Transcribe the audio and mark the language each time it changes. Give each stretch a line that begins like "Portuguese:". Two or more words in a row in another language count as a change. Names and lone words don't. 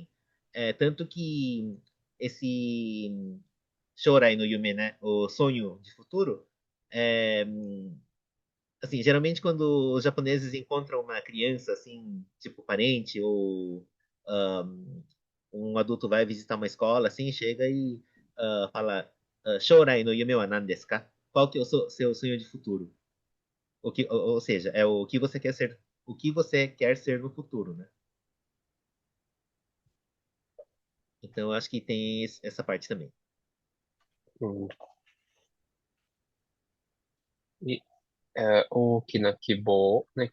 Portuguese: Tanto que esse
Japanese: 将来の夢,
Portuguese: né, o sonho de futuro, é, assim, geralmente quando os japoneses encontram uma criança, assim, tipo parente ou um adulto vai visitar uma escola, assim, chega e fala,
Japanese: 将来の夢は何ですか?
Portuguese: Qual que é o seu sonho de futuro? Ou seja, é o que você quer ser, o que você quer ser no futuro, né? Então, eu acho que tem essa parte também. hum. E o Kina Kibo, né?